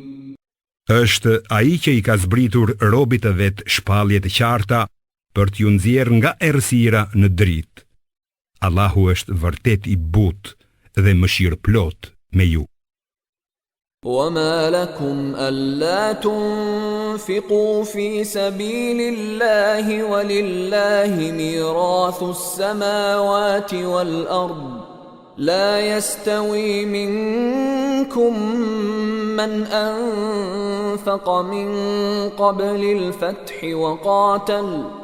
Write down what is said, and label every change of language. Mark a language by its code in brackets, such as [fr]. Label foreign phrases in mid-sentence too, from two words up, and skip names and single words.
[sq] Është ai që i ka zbritur robit të vet shpallje të qarta për t'ju nxjerrë nga errësira në dritë. Allahu është vërtet i butë dhe mëshirë plot me ju. [ar] وما لكم ألا تنفقوا في سبيل الله ولله ميراث السماوات والأرض لا يستوي منكم من أنفق من قبل الفتح وقاتل